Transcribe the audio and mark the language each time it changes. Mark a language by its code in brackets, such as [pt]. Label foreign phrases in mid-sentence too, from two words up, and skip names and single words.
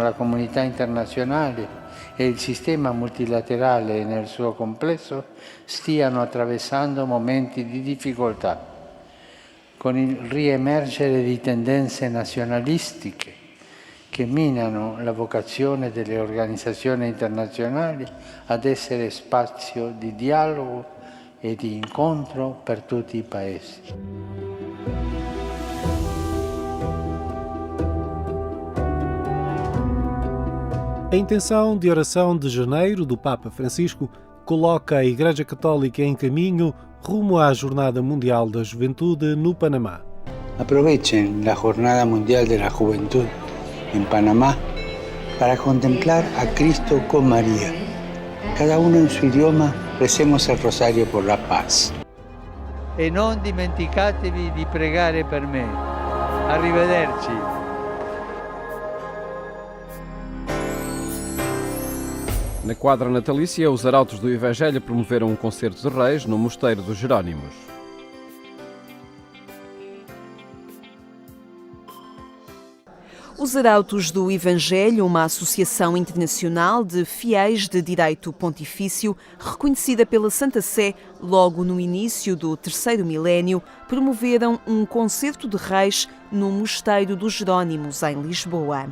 [it] alla comunità internazionale e il sistema multilaterale nel suo complesso stiano attraversando momenti di difficoltà, con il riemergere di tendenze nazionalistiche che minano la vocazione delle organizzazioni internazionali ad essere spazio di dialogo e di incontro per tutti i paesi. [pt] A intenção de oração de janeiro do Papa Francisco coloca a Igreja Católica em caminho rumo à Jornada Mundial da Juventude no Panamá. [es] Aprovechen la Jornada Mundial de la Juventud en Panamá para contemplar a Cristo con María. Cada uno en su idioma recemos el rosario por la paz. [it] E non dimenticatevi di pregare per me. Arrivederci. [pt] Na quadra natalícia, os arautos do Evangelho promoveram um concerto de reis no Mosteiro dos Jerónimos. Os Arautos do Evangelho, uma associação internacional de fiéis de direito pontifício, reconhecida pela Santa Sé logo no início do terceiro milénio, promoveram um concerto de reis no Mosteiro dos Jerónimos, em Lisboa.